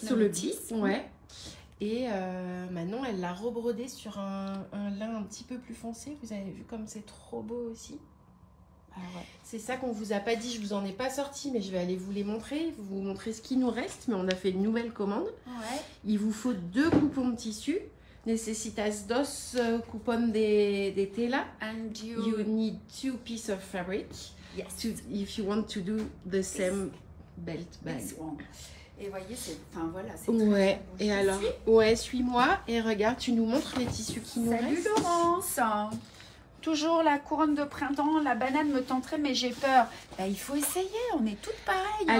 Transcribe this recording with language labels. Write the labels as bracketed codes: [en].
[fr] Sur le bis, ouais. Et Manon, elle l'a rebrodé sur un lin un petit peu plus foncé. Vous avez vu comme c'est trop beau aussi. Ah ouais. C'est ça qu'on vous a pas dit, je vous en ai pas sorti, mais je vais aller vous les montrer. Vous montrer ce qui nous reste, mais on a fait une nouvelle commande. Ouais. Il vous faut 2 coupons de tissu. [es] Necesitas 2 coupons de tela. [en] And You need 2 pieces of fabric. Yes. If you want to do the same belt bag. [fr] Et voyez, c'est, enfin voilà. C'est Ouais. très Et alors, ouais, suis-moi et regarde, tu nous montres les tissus qui nous Salut restent. Laurence. Toujours la couronne de printemps, la banane me tenterait, mais j'ai peur. Bah, il faut essayer, on est toutes pareilles.